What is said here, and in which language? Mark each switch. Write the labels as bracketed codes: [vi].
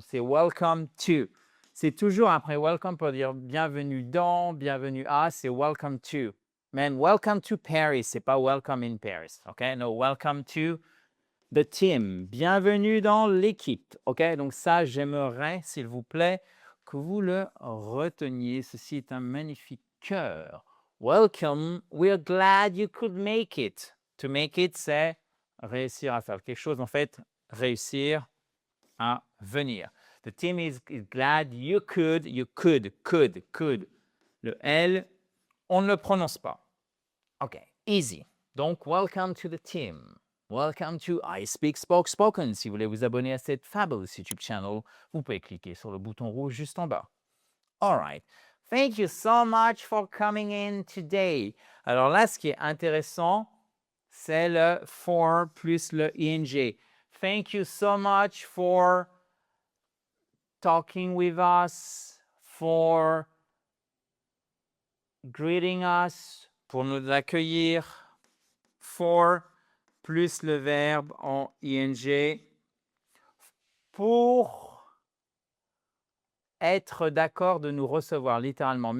[fr] C'est [en] welcome to. [fr] C'est toujours après welcome pour dire bienvenue dans, bienvenue à, c'est welcome to. [en] Man, welcome to Paris, [fr] c'est pas [en] welcome in Paris. OK? No, welcome to the team. [fr] Bienvenue dans l'équipe. OK? Donc ça, j'aimerais, s'il vous plaît, que vous le reteniez. Ceci est un magnifique cœur. [en] Welcome. We're glad you could make it. To make it, [fr] c'est réussir à faire quelque chose. En fait, réussir à venir. [en] The team is glad you could. You could. [fr] Le L, on ne le prononce pas. [en] OK. Easy. Donc, welcome to the team. Welcome to I Speak Spoken. [fr] Si vous voulez vous abonner à cette [en] fabulous YouTube channel, [fr] vous pouvez cliquer sur le bouton rouge juste en bas. [en] All right. Thank you so much for coming in today. [fr] Alors là, ce qui est intéressant, c'est le for plus le ing. [en] Thank you so much for talking with us, for greeting us, [fr] pour nous accueillir, for plus le verbe en ing, pour être d'accord de nous recevoir, littéralement.